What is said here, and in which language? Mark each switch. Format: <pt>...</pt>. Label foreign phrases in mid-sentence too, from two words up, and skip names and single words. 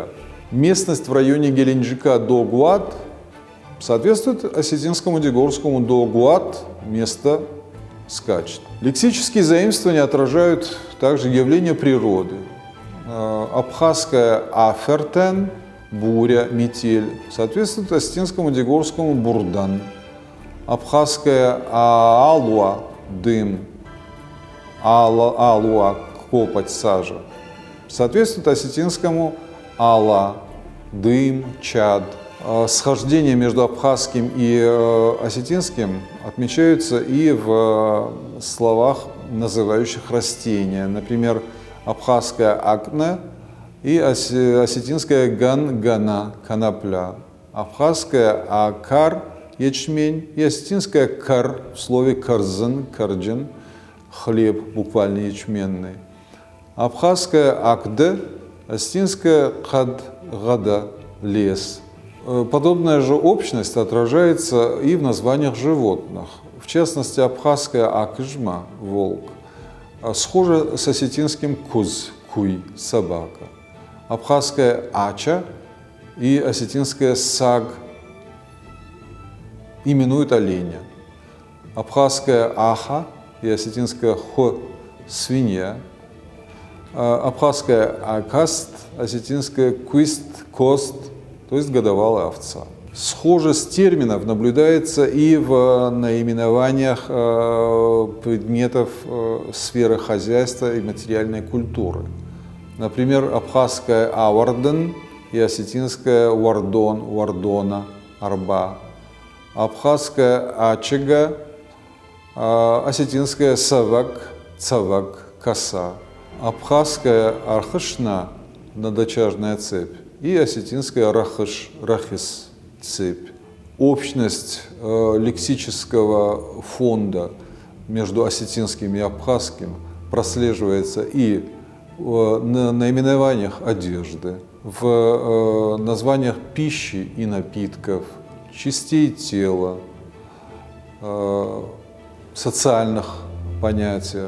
<ru>Местность в районе Геленджика Догуат соответствует осетинскому дегорскому Догуат – место скачет. Лексические заимствования отражают также явления природы. Абхазская афертен – буря, метель, соответствует осетинскому дегорскому бурдан. Абхазская аалуа – дым, алуа – копоть, сажа, соответствует осетинскому ала – дым, чад. Схождения между абхазским и осетинским отмечаются и в словах, называющих растения. Например, абхазская акне и осетинская ган-гана – конопля. Абхазская акар – ячмень и осетинская кар в слове карзен – карджин – хлеб, буквально ячменный. Абхазская акде, осетинская кад-гада – лес. Подобная же общность отражается и в названиях животных. В частности, абхазская акжма – волк, схожа с осетинским куз – куй – собака. Абхазская ача и осетинская саг именуют оленя. Абхазская аха и осетинская хо – свинья. Абхазская акаст, осетинская куист – кост, то есть годовалая овца. Схожесть терминов наблюдается и в наименованиях предметов сферы хозяйства и материальной культуры. Например, абхазская аварден и осетинская вардон, вардона, арба. Абхазская ачега, осетинская савак, цавак, коса. Абхазская архышна, надочажная цепь, и осетинская рахыш, рахис, цепь. Общность лексического фонда между осетинским и абхазским прослеживается и в наименованиях одежды, в названиях пищи и напитков, частей тела, социальных понятиях.</ru>